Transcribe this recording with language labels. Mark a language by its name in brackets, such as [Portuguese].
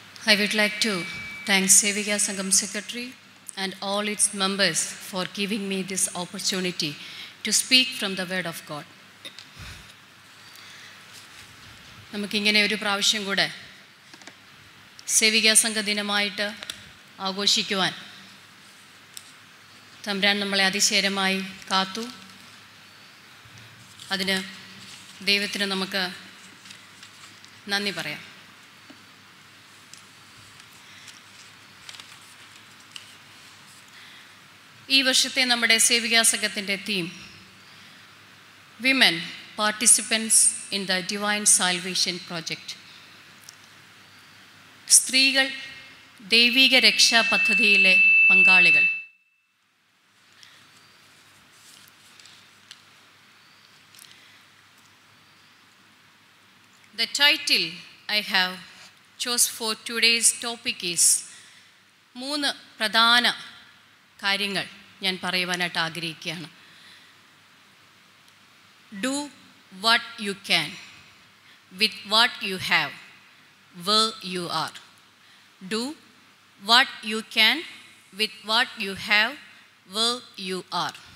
[English] I would like to thank Sevika Sangam Secretary and all its members for giving me this opportunity to speak from the Word of God. [Malayalam] നമുക്കിങ്ങനെ ഒരു പ്രാവശ്യം കൂടെ സേവികാ സംഘ ദിനമായിട്ട് ആഘോഷിക്കുവാൻ തമ്പുരാൻ നമ്മളെ അതിശയമായി കാത്തു. അതിന് ദൈവത്തിന് നമുക്ക് നന്ദി പറയാം. ഈ വർഷത്തെ നമ്മുടെ സേവികാ സംഘത്തിൻ്റെ theme [English] Women participants in the divine salvation project. [Malayalam] സ്ത്രീകൾ ദൈവിക രക്ഷാ പദ്ധതിയിലെ പങ്കാളികൾ. [English] The title I have chose for today's topic is [Malayalam] 3 പ്രധാന കാര്യങ്ങൾ ഞാൻ പറയുവാനായിട്ട് ആഗ്രഹിക്കുകയാണ്. [English] Do what you can with what you have where you are. Do what you can with what you have where you are.